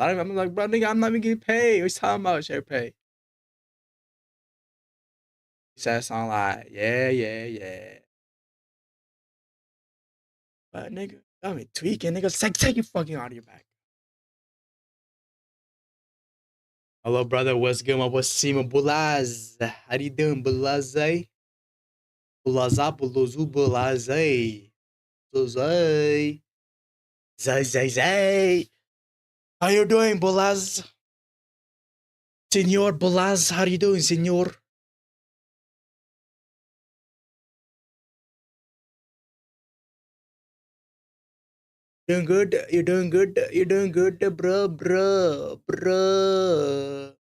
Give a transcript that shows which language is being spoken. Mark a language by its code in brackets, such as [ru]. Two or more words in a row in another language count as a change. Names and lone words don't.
[en] I'm like, bro, nigga, I'm not even getting paid. What's talking about share pay? He said something like, "Yeah, yeah, yeah." But nigga, got me tweaking. Nigga, take your fucking audio back. Hello, brother. What's good? What's Sima Bulaz? How you doing, Bulaze? Bulaza, Buluzu, Bulaze. Bulaze. Zay, zay, zay. How you doing, Bulaz? Senor Bulaz, how you doing, senor? Doing good? You're doing good? You're doing good, bro, bro, bro.